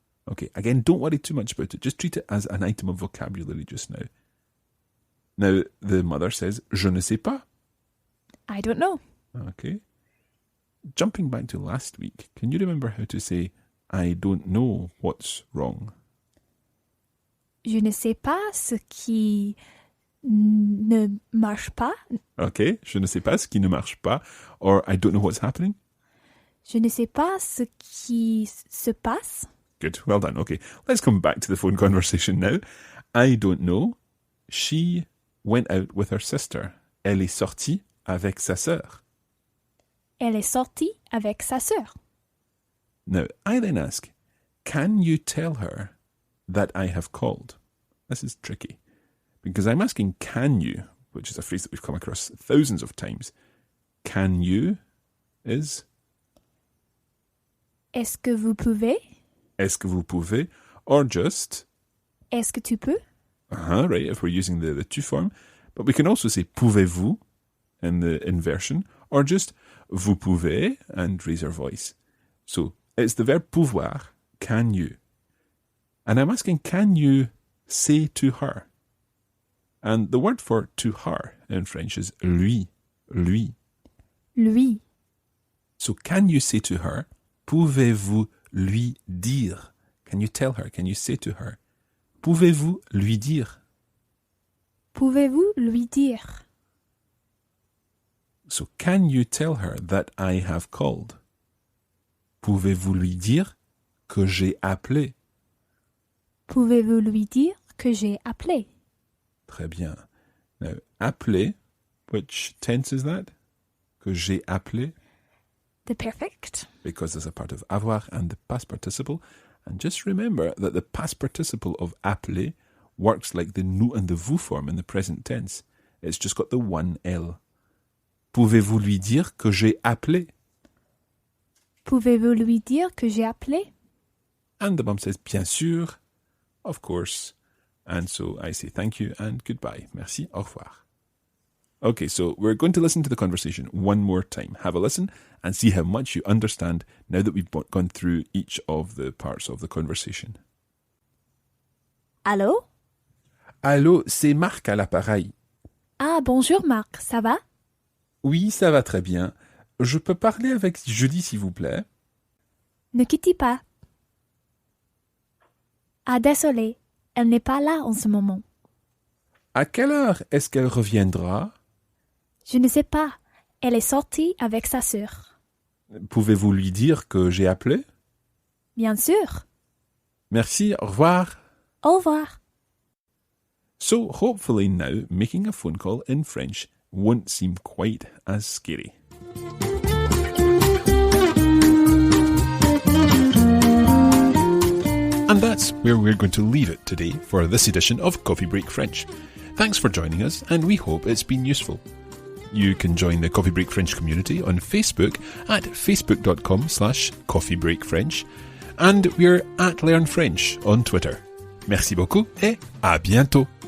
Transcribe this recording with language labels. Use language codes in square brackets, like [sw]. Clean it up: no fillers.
[en] Okay, again, don't worry too much about it. Just treat it as an item of vocabulary just now. Now, the mother says, [fr] je ne sais pas. [en] I don't know. Okay. Jumping back to last week, can you remember how to say, I don't know what's wrong? [fr] Je ne sais pas ce qui ne marche pas. Okay, je ne sais pas ce qui ne marche pas, [en] or I don't know what's happening. [fr] Je ne sais pas ce qui se passe. [en] Good, well done. Okay, let's come back to the phone conversation now. I don't know. She went out with her sister. [fr] Elle est sortie avec sa sœur. Elle est sortie avec sa sœur. [en] Now, I then ask, can you tell her that I have called? This is tricky, because I'm asking can you, which is a phrase that we've come across thousands of times. Can you is... [fr] Est-ce que vous pouvez? Est-ce que vous pouvez? [en] Or just... [fr] Est-ce que tu peux? [en] Right, if we're using the tu form. But we can also say [fr] pouvez-vous [en] in the inversion, or just [fr] vous pouvez [en] and raise our voice. So it's the verb pouvoir, can you? And I'm asking, can you say to her? And the word for to her in French is lui, lui. [fr] Lui. [en] So can you say to her, [fr] pouvez-vous lui dire? [en] Can you tell her, can you say to her, [fr] pouvez-vous lui dire? Pouvez-vous lui dire? So can you tell her that I have called? Pouvez-vous lui dire que j'ai appelé? Pouvez-vous lui dire que j'ai appelé? Très bien. [en] Now, appeler, which tense is that? [fr] Que j'ai appelé? [en] The perfect. Because there's a part of avoir and the past participle. And just remember that the past participle of appeler works like the nous and the vous form in the present tense. It's just got the one L. [fr] Pouvez-vous lui dire que j'ai appelé? Pouvez-vous lui dire que j'ai appelé? [en] And the mum says, [fr] bien sûr, [en] of course. And so I say thank you and goodbye. [fr] Merci, au revoir. [en] Okay, so we're going to listen to the conversation one more time. Have a listen and see how much you understand now that we've gone through each of the parts of the conversation. [fr] Allô? Allô, c'est Marc à l'appareil. Ah, bonjour Marc, ça va? Oui, ça va très bien. Je peux parler avec Julie, s'il vous plaît? Ne quittez pas. Ah, désolé, elle n'est pas là en ce moment. À quelle heure est-ce qu'elle reviendra? Je ne sais pas. Elle est sortie avec sa sœur. Pouvez-vous lui dire que j'ai appelé? Bien sûr. Merci, au revoir. Au revoir. [en] So, hopefully now, making a phone call in French won't seem quite as scary. And that's where we're going to leave it today for this edition of Coffee Break French. Thanks for joining us, and we hope it's been useful. You can join the Coffee Break French community on Facebook at facebook.com/coffeebreakfrench, and we're at Learn French on Twitter. [fr] Merci beaucoup et à bientôt.